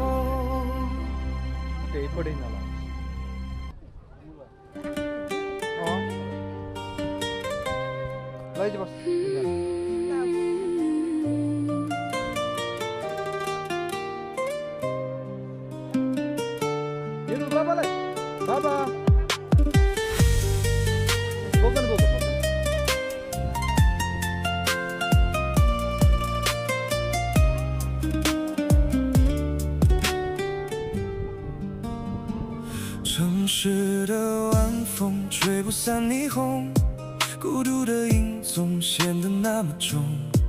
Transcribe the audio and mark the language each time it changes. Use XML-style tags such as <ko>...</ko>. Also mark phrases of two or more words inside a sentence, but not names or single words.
<ne>त्यही पढेन होला लैजा बस हेर्नु बाबालाई बाबा बोक्नु</ne> <zh>城市的晚风吹不散霓虹，孤独的影总显得那么重。</zh>